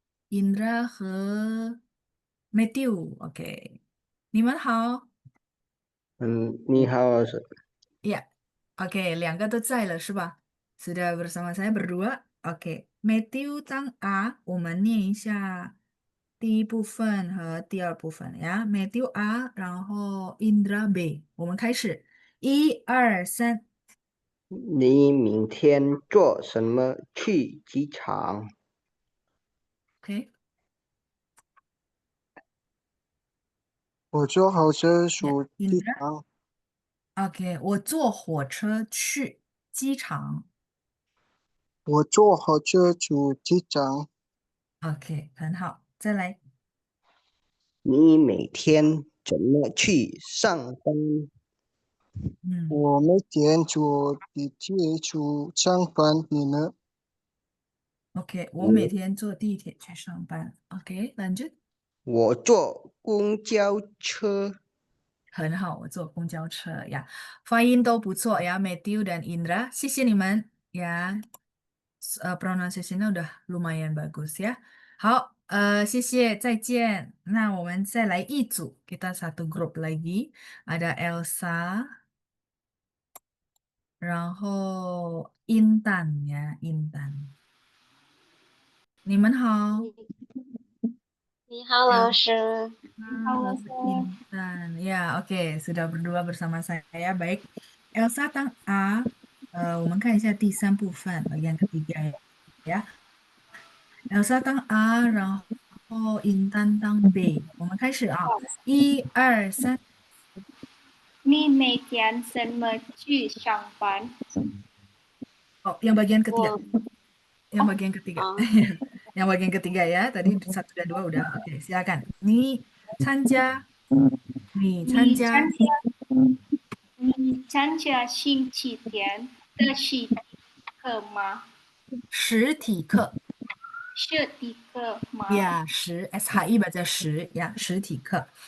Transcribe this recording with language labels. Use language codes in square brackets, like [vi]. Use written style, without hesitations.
[zh] Indra 和 Matthew, OK，你们好。你好，老师。 [id] Ya, oke, [zh] 两个都在了是吧？ [id] sudah bersama saya berdua. [zh] Oke, Matthew 当 A，我们念一下第一部分和第二部分呀。 Matthew A，然后 Indra B，我们开始，1、2、3。你明天坐什么去机场？ OK，我坐火车去呀机，Indra。场。 OK，我坐火车去机场。我坐火车去机场。 OK，很好，再来。你每天怎么去上班？我每天坐地铁去上班。你呢？ OK，我每天坐地铁去上班。 [id] OK，lanjut。 [zh] 我坐公交车。很好，我坐公交车呀，发音都不错呀，Matthew dan Indra，谢谢你们呀， [id] pronunciation-nya udah lumayan bagus ya。 [zh] 好，谢谢，再见。那我们再来一组， [id] kita satu grup lagi，ada Elsa， [zh] 然后 Intan 呀，Intan，你们好。你好，老师。 [id] Halo Intan. Ya, oke, sudah berdua bersama saya. Baik. Elsa tang A, [zh] 我们看一下第三部分 [id] bagian ketiga ya. [zh] Elsa tang A，然后 Intan tang B。我们开始啊，1、2、3。你每天怎么去上班？ [id] Oh, yang bagian ketiga. [zh] 我 [id] Yang bagian ketiga. 啊， Yang bagian ketiga ya. Tadi 1 dan 2 udah. Oke, silakan. [zh] 你参加你参加星期天的实体课吗？实体课。实体课吗？ [id] Ya, SHI baca 10 ya, [zh] 实体课。